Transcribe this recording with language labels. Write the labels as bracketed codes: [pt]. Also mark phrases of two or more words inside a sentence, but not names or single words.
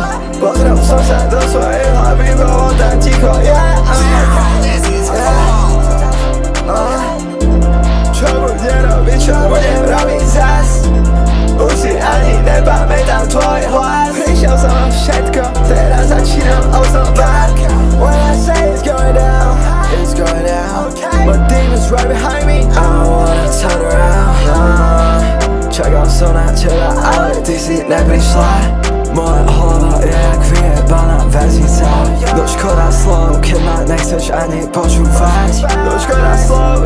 [sk] Pozrel som sa do svojej hlavy, bolo tam ticho. Čo bude robiť, čo budem robiť zas? Už si ani nepamätám tvoj hlas. Prišiel som o všetko, teraz začínam oznova. [en] When I say it's going down, It's going down. my demons right behind me. I don't wanna turn around. [sk] Čakal som na teba, ale ty si neprišla. Moja hlava je jak vyjebaná väzica. No škoda slov, keď ma nechceš ani počúvať. No škoda slov,